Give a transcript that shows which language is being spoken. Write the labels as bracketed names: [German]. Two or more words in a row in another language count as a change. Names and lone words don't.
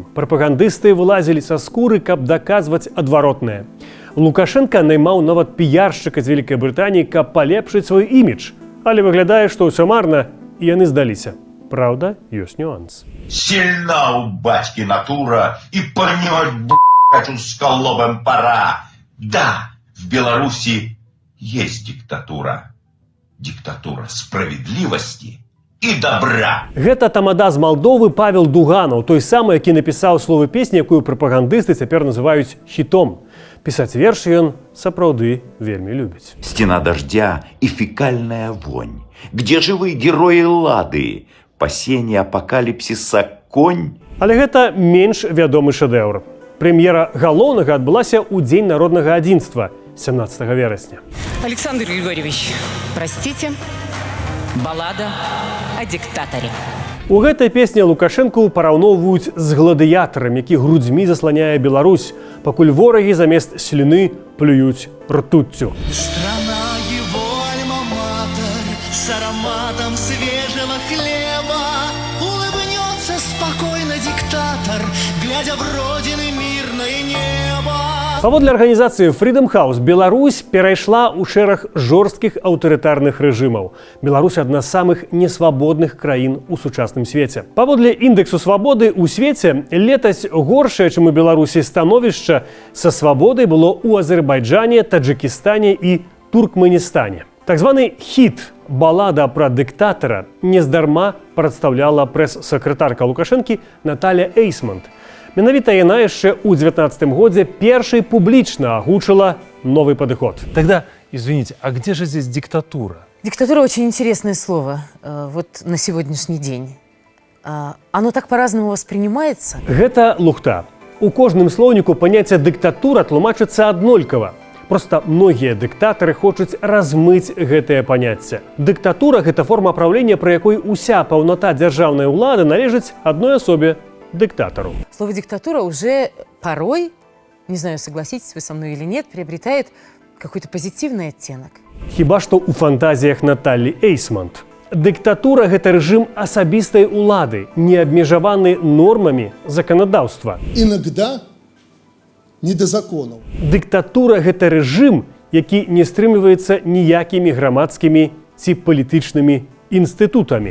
[Belarusian] Прапагандысты вылазілі са скуры, каб даказваць адваротнае. Лукашенко наймаў нават піяршчыка з Вялікай Брытаніі, каб палепшыць свой імідж. Але выглядае, што ўсё марна, і яны здаліся. Праўда, ёсць нюанс. [Russian] Сильна у бацькі натура, и понять, блядь, узколобым пора. Да, в Беларуси есть диктатура. Диктатура справедливости и добра. [Belarusian] Гэта тамада з Малдовы Павел Дуганаў, той самы, які напісаў словы песні, якую прапагандысты цяпер называюць хітом. Пісаць вершы ён сапраўды вельмі любіць. [Russian] Стена дождя и фекальная вонь. Где живые герои Лады? Пасенье апокалипсиса конь. [Belarusian] Але гэта менш вядомы шэдэўр. Прэм'ера галоўнага адбылася ў дзень народнага адзінства 17 верасня. [Russian] Александр Григорьевич, простите, баллада о диктаторе. [Belarusian] У гэтай песні Лукашэнку параўноўваюць з гладыятарам, які грудзьмі засланяе Беларусь, пакуль ворагі замест слюны плююць ртуццю. [Russian] Страна его альма-матер с ароматом свежего хлеба. Улыбнется спокойно диктатор, глядя в родины мирное небо. [Belarusian] Паводле арганізацыі Freedom House, Беларусь перайшла ў шэраг жорсткіх аўтарытарных рэжымаў. Беларусь адна з самых несвабодных краін у сучасным свеце. Паводле індэксу свабоды ў свеце летась горшае, чым у Беларусі становішча са свабодай было ў Азербайджане, Таджикістане і Туркменістане. Так званы хіт «Балада пра дыктатара» нездарма прадстаўляла прэс-сакратарка Лукашэнкі Наталя Эйсмонт. Менавіта яна яшчэ ў 19 годзе першай публічна агучыла новый падыход. [Russian] Тогда, извините, а где же здесь диктатура? Диктатура очень интересное слово вот на сегодняшний день. Оно так по-разному воспринимается. [Belarusian] Гэта лухта. У кожным слоўніку паняцце дыктатура тлумачыцца аднолькава. Проста многія дыктатары хочуць размыць гэтае паняцце. Дыктатура – гэта форма правлення, пры якой уся паўната дзяржаўнай улады належыць адной асобе – [Russian] диктатору. Слово «диктатура» уже порой, не знаю, согласитесь вы со мной или нет, приобретает какой-то позитивный оттенок. [Belarusian] Хіба што ў фантазіях Наталі Эйсмонт. Дыктатура – гэта рэжым асабістай улады, не абмежаваны нормамі заканадаўства. [Russian] Иногда не до законов. [Belarusian] Дыктатура – гэта рэжым, які не стрымліваецца ніякімі грамадскімі ці палітычнымі інстытутамі.